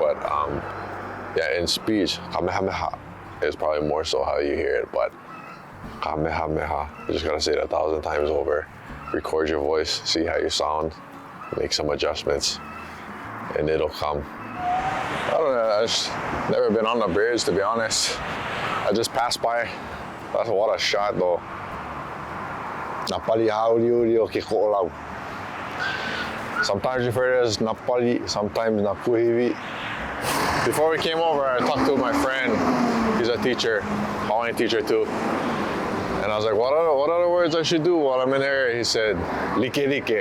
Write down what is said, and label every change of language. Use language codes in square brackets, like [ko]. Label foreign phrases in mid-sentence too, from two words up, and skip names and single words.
[en] But yeah, in speech, Kamehameha is probably more so how you hear it, but Kamehameha, you just gotta say it 1,000 times over. Record your voice, see how you sound, make some adjustments, and it'll come. I don't know, I've just never been on the bridge, to be honest. I just passed by. That's what a shot though. [haw] Napali hauriuri o ke ko'olau. [en] Sometimes referred to as napali, sometimes napuhiwi. Before we came over, I talked to my friend. He's a teacher, Hawaiian teacher too. And I was like, what other words I should do while I'm in there? He said, Likelike.